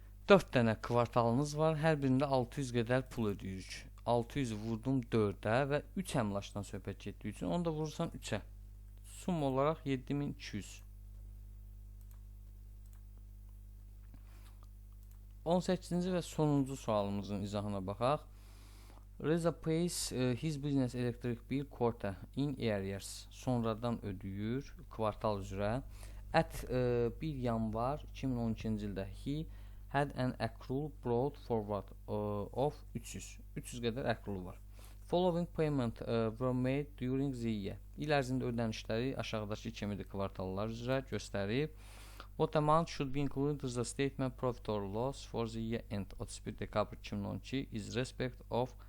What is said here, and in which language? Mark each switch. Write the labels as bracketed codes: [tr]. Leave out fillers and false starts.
[az] 4 dənə kvartalınız var. Hər birində 600 qədər pul ödəyirik. 600 vurdum 4-ə və 3 əmlakdan söhbət getdiyi üçün onu da vurursan 3-ə. Sum olaraq 7200. 18-ci və sonuncu sualımızın izahına baxaq. [en] Reza pays his business electric bill quarter in arrears. [az] Sonradan ödəyir kvartal üzrə. [en] At 1 [az] yanvar 2012-ci ildə [en] he had an accrual brought forward of 300. [az] 300 qədər accrual var. [en] Following payment were made during the year. [az] İl ərzində ödənişləri aşağıdakı kimidir kvartallar üzrə göstərib. [en] What amount should be included in the statement profit or loss for the year end 31 dekabr 2012 is respect of